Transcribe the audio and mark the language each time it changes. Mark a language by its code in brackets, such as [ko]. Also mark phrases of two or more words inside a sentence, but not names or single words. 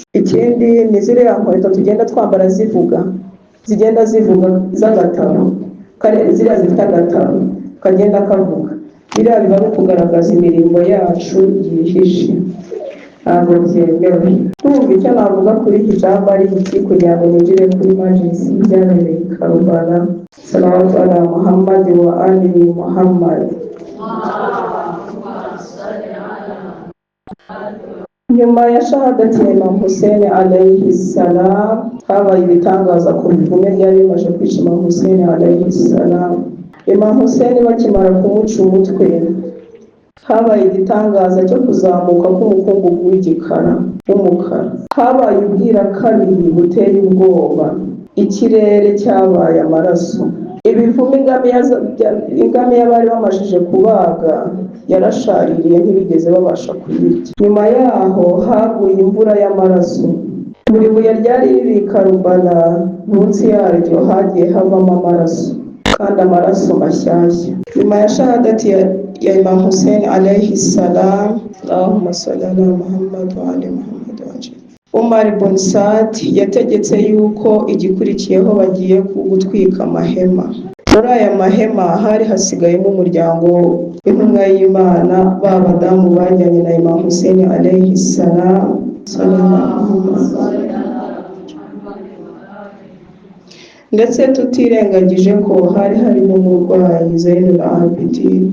[rw] Ikindi ni ziriya nkweto tugenda twambara zigenda zivuga z'agataro, ziriya zifite agataro kagenda kavuga, biriya biba ari kugaragaza imirimo yacu yihishe, ntabwo byemewe. Kumva icyo navuga kuri hijabu ari iki, kugira ngo ninjire kuri majlisi byabereye i Karubala. [ar] صلوات على محمد وآل محمد. [rw] Nyuma ya shahadati ya Imam Hussein [ar] عليه السلام [rw] habaye ibitangaza ku bivume byari bimaze kwica Imam Hussein [ar] عليه السلام. [rw] Imam Hussein bakimara kumuca umutwe habaye igitangaza cyo kuzamuka k'umukungugu w'igikara w'umukara. Habaye ubwira kabiri buteye ubwoba, ikirere cyabaye amaraso. Ibivume ingamiya bari bamajije kubaga yarashaririye ntibigeze babasha kuyirya. Nyuma yaho haguye imvura y'amaraso. Buri buye ryari riri i Karubala munsi yaryo hagiye havamo amaraso, kandi amaraso mashyashya. Nyuma ya shahadati ya Imam Hussein [ar] عليه السلام, اللهم صل على محمد وآل محمد وعجل. [rw] Umar ibn Saad yategetse yuko igikurikiyeho bagiye gutwika amahema. Muri aya mahema hari hasigayemo umuryango w'intumwa y'Imana, ba badamu bajyanye na Imam Hussein [ar] عليه السلام. [rw] Ndetse tutirengagije ko hari harimo umurwayi Zainul Abidin.